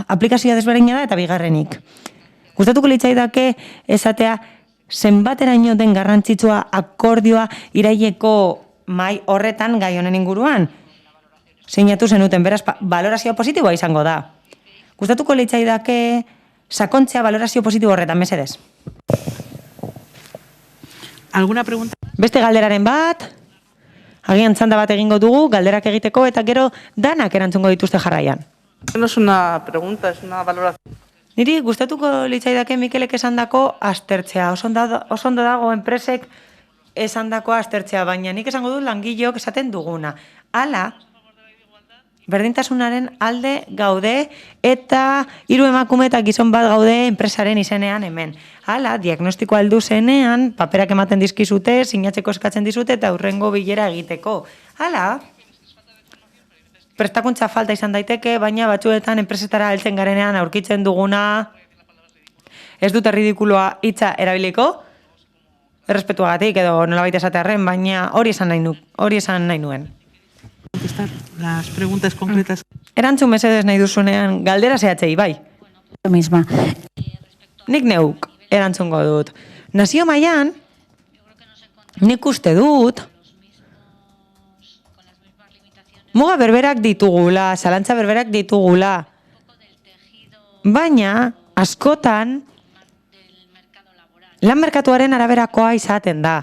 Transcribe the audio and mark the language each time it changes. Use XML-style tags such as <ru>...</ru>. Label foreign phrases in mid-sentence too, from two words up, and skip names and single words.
<eu>Aplikazioa desberdina da eta bigarrenik. Gustatuko litzaidake esatea zenbateraino den garrantzitsua akordioa iraileko mai horretan gai honen inguruan? Sinatu zenuten, beraz, balorazio positiboa izango da. Gustatuko litzaidake sakontzea balorazio positibo horretan, mesedez.</eu> <es>¿Alguna pregunta?</es> <eu>Beste galderaren bat, agian txanda bat egingo dugu, galderak egiteko, eta gero danak erantzungo dituzte jarraian.</eu> <es>No es una pregunta, es una valoración.</es> <eu>Niri gustatuko litzaidake Mikelek esandako aztertzea. Oso ondo dago enpresek esandako aztertzea, baina nik esango dut langileok esaten duguna. Hala, berdintasunaren alde gaude eta 3 emakume eta gizon bat gaude enpresaren izenean hemen. Hala, diagnostiko aldu zenean, paperak ematen dizkizute, sinatzeko eskatzen dizute eta hurrengo bilera egiteko. Hala, prestakuntza falta izan daiteke, baina batzuetan enpresetara heltzen garenean aurkitzen duguna, ez dut ridikuloa hitza erabiliko, errespetuagatik edo nolabait esatearren, baina hori esan nahi nuen.</eu> <es>Contestar las preguntas concretas.</es> <eu>Erantzun mesedez nahi duzunean, galdera zehatzei, bai.</eu> <es>Misma.</es> <eu>Nik neuk erantzungo dut. Nazio mailan, nik uste dut, muga berberak ditugula, zalantza berberak ditugula, baina askotan lan merkatuaren araberakoa izaten da.</eu>